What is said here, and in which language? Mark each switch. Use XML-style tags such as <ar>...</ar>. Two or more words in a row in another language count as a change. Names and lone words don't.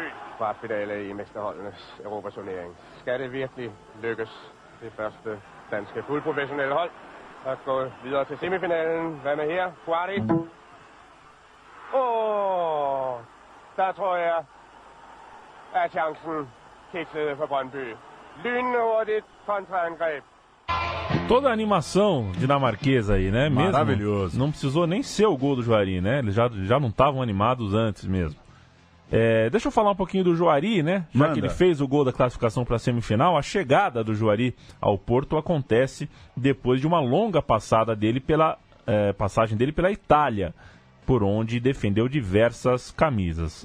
<da>Kvartfinale i mesterholdenes Europaturnering. Skal det virkelig lykkes, det første danske fuldprofessionelle hold at gå videre til semifinalen? Hvad med her? Quarti. Der tror jeg, at chancen kiksede for Brøndby. Lynhurtigt kontraangreb.</da> <pt>Toda a animação dinamarquesa aí, né? Mesmo, maravilhoso. Não precisou nem ser o gol do Juari, né? Eles já não estavam animados antes mesmo. Deixa eu falar um pouquinho do Juari, né? Já que ele fez o gol da classificação para a semifinal, a chegada do Juari ao Porto acontece depois de uma longa passagem dele pela Itália, por onde defendeu diversas camisas.</pt>